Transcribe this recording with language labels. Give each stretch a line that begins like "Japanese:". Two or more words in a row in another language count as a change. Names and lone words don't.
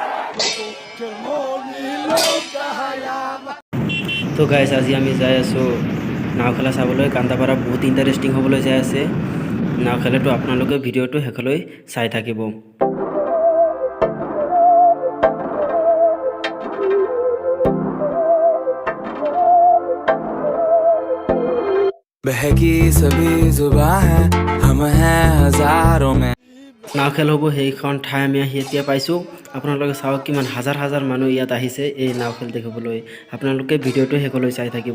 Assamese: তো গাইজ আজি আমি যাই আছোঁ নাও খেলা চাবলৈ। কান্দাপাৰা বহুত ইণ্টাৰেষ্টিং হ'বলৈ যাই আছে নাও খেলাটো। আপোনালোকে ভিডিঅ'টো শেষলৈ চাই থাকিব।
Hindi: बहकी सभी जुबां है हम हैं हजारों में।
Assamese: নাও খেল হ'ব সেইখন ঠাই আমি এতিয়া পাইছোঁ। আপোনালোকে চাওক কিমান হাজাৰ হাজাৰ মানুহ ইয়াত আহিছে এই নাও খেল দেখিবলৈ। আপোনালোকে ভিডিঅ'টো শেষলৈ চাই থাকিব।